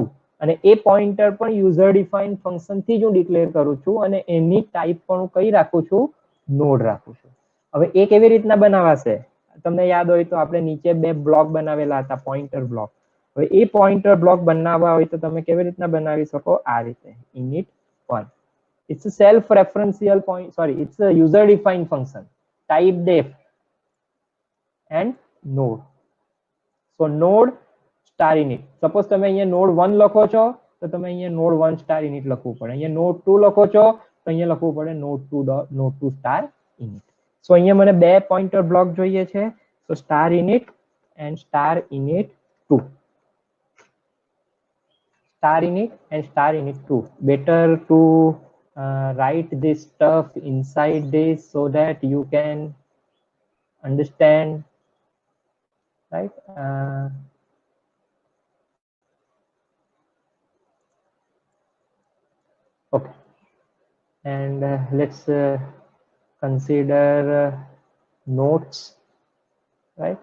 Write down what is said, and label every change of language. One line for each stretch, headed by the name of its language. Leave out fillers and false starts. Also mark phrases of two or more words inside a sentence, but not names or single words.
Gujarati: અને એ પોઇન્ટર પણ
English: user define function
Gujarati: થી જ હું ડિક્લેર કરું છું અને એની ટાઈપ પણ હું કઈ રાખું છું, નોડ રાખું છું. હવે એ કેવી રીતના બનાવાશે, તમને યાદ હોય તો આપણે નીચે બે બ્લોક બનાવેલા હતા,
English: pointer block.
Gujarati: હવે એ
English: pointer block
Gujarati: બનાવવા હોય તો તમે કેવી રીતના બનાવી શકો, આ રીતે init1.
English: It's a self-referential point, sorry, it's a user defined function, type def and node. So node star init.
Gujarati: સપોઝ તમે અહીંયા નોડ 1 લખો છો તો તમે અહીંયા
English: node 1 star init
Gujarati: લખવું પડે. અહીંયા નોડ 2 લખો છો તો અહીંયા લખવું પડે
English: node 2 star init.
Gujarati: સો અહીંયા મને બે
English: pointer block
Gujarati: જોઈએ છે,
English: so star init and star init 2. Star init and star init 2. Better to write this stuff inside this so that you can understand, right? Okay, and let's consider notes, right?